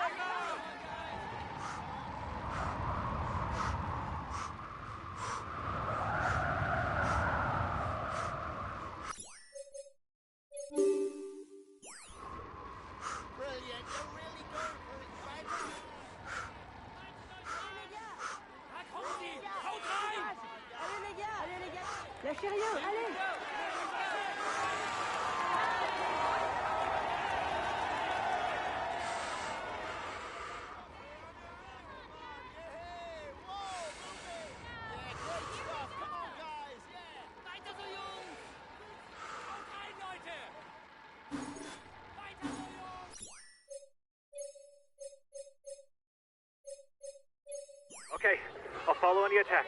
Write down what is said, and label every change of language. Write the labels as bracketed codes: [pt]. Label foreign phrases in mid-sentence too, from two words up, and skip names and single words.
[en] Brilliant, you're really going for it, Spider. [de] Da kommen sie! Haut rein! [fr] Allez les gars, lâchez rien, allez. [de] Weiter so, Jungs! Haut rein, Leute! Weiter so, Jungs! [en] Okay, I'll follow any attacks.